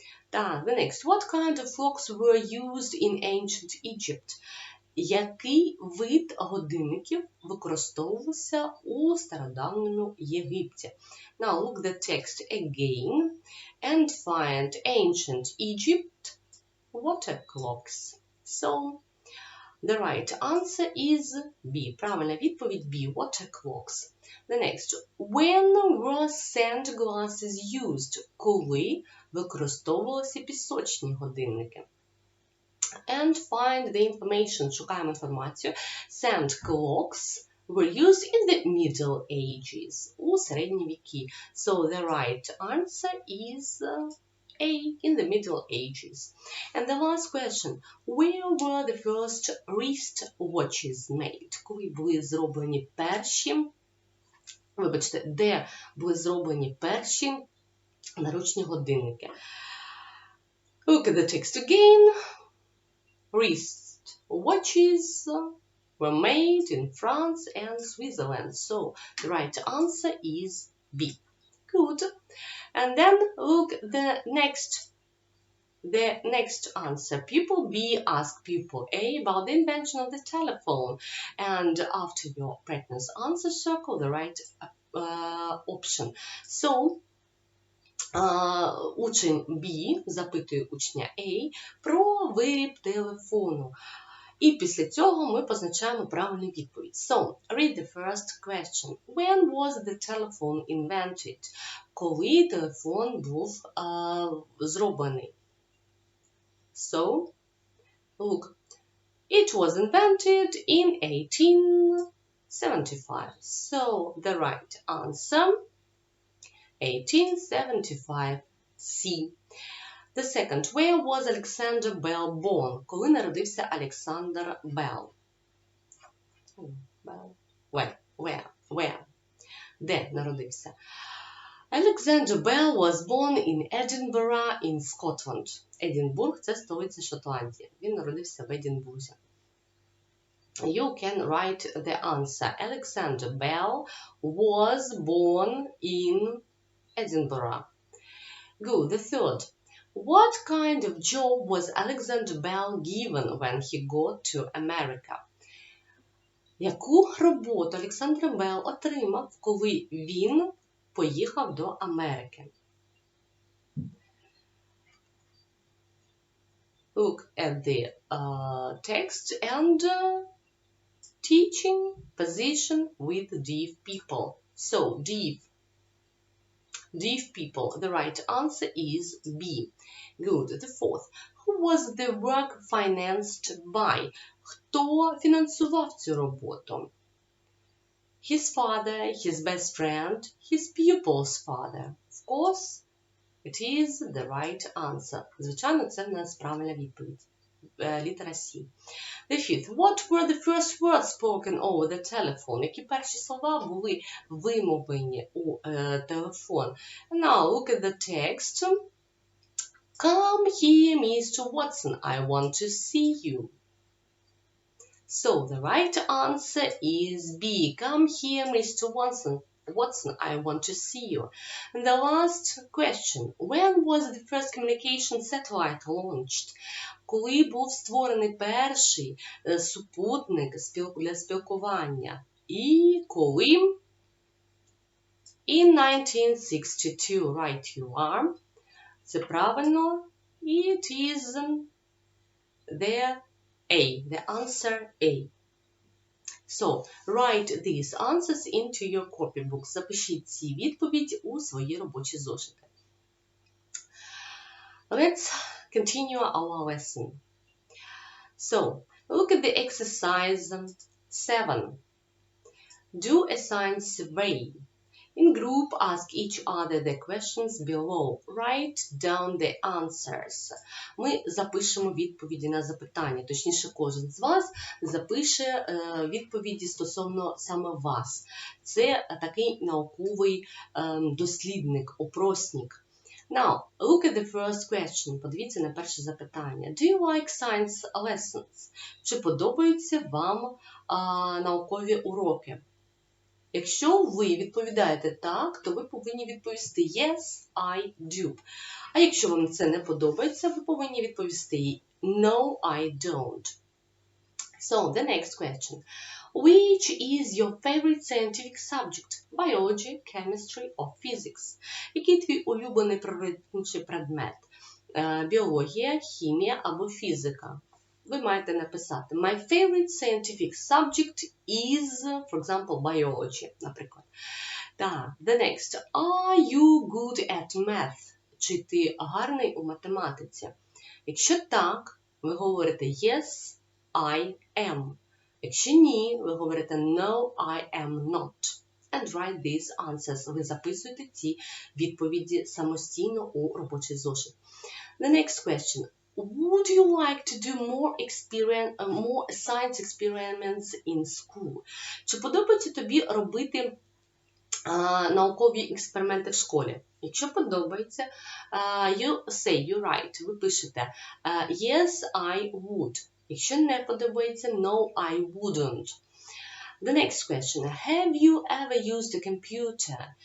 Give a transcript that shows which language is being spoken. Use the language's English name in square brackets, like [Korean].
[Ukrainian] Так, [English] the next. What kind of clocks were used in ancient Egypt? [Ukrainian] Який вид годинників використовувався у стародавньому Єгипті? [English] Now look the text again and find ancient Egypt water clocks. So, The right answer is B. [Ukrainian] Правильна відповідь B. [English] Water clocks. The next. When were sand glasses used? [Ukrainian] Коли використовувалися пісочні годинники? [English] And find the information. [Ukrainian] Шукаємо інформацію. [English] Sand clocks were used in the Middle Ages. [Ukrainian] У середні віки. [English] So the right answer is A. In the Middle Ages. And the last question. Where were the first wrist watches made? [Ukrainian] Коли були зроблені перші, вибачте, де були зроблені перші наручні годинники? [English] Look at the text again. Wrist watches were made in France and Switzerland. So the right answer is B. Good. And then look the next answer. Pupil B asked pupil A about the invention of the telephone. And after your practice answer, circle the right option. [Ukrainian] So учень B запитує учня A про виріб телефону. І після цього ми позначаємо правильну відповідь. [English] So, read the first question. When was the telephone invented? [Ukrainian] Коли телефон був зроблений? [English] So, look. It was invented in 1875. So, the right answer, 1875 C. The second. Where was Alexander Bell born? [Ukrainian] Коли народився Олександр Белл? [English] Where? [Ukrainian] Де народився? [English] Alexander Bell was born in Edinburgh in Scotland. [Ukrainian] Единбург – це столиця Шотландії. Він народився в Единбурзі. [English] You can write the answer. Alexander Bell was born in Edinburgh. Good. The third. What kind of job was Alexander Bell given when he got to America? [Ukrainian] Яку роботу Олександр Белл отримав, коли він поїхав до Америки? [English] Look at the text and teaching position with deaf people. So, deaf people. The right answer is B. Good. The fourth. Who was the work financed by? [Ukrainian] Хто фінансував цю роботу? [English] His father, his best friend, his pupil's father. Of course, it is the right answer. [Ukrainian] Звичайно, це в нас правильна відповідь. Літера C. [English] The fifth. What were the first words spoken over the telephone? [Ukrainian] Які перші слова були вимовлені у телефон? [English] Now look at the text. Come here, Mr. Watson. I want to see you. So the right answer is B. Come here, Mr. Watson. I want to see you. And the last question. When was the first communication satellite launched? [Ukrainian] Коли був створений перший супутник для спілкування? І коли? [English] In 1962. Right you are. [Ukrainian] Це правильно. [English] It is the A. The answer A. So, write these answers into your copybook. [Ukrainian] Запишіть ці відповіді у свої робочі зошити. [English] Let's continue our lesson. So, look at the exercise 7. Do a science survey. In group, ask each other the questions below. Write down the answers. [Ukrainian] Ми запишемо відповіді на запитання. Точніше, кожен з вас запише відповіді стосовно саме вас. Це такий науковий дослідник, опросник. [English] Now, look at the first question. [Ukrainian] Подивіться на перше запитання. [English] Do you like science lessons? [Ukrainian] Чи подобаються вам наукові уроки? Якщо ви відповідаєте так, то ви повинні відповісти [English] Yes, I do. [Ukrainian] А якщо вам це не подобається, ви повинні відповісти [English] No, I don't. So, the next question. Which is your favorite scientific subject? Biology, chemistry or physics? [Ukrainian] Який твій улюблений природничий предмет? Біологія, хімія або фізика? ви маєте написати [English] My favorite scientific subject is, for example, biology, [Ukrainian] наприклад. Так, [English] the next. Are you good at math? [Ukrainian] Чи ти гарний у математиці? Якщо так, ви говорите [English] Yes, I am. [Ukrainian] Якщо ні, ви говорите [English] No, I am not. And write these answers. [Ukrainian] Ви записуєте ці відповіді самостійно у робочий зошит. [English] The next question. Would you like to do more science experiments in school? [Ukrainian] Чи подобається тобі робити наукові експерименти в школі? Якщо подобається, [English] you write, [Ukrainian] ви пишете [English] Yes, I would. [Ukrainian] Якщо не подобається, [English] No, I wouldn't. The next question. Have you ever used a computer?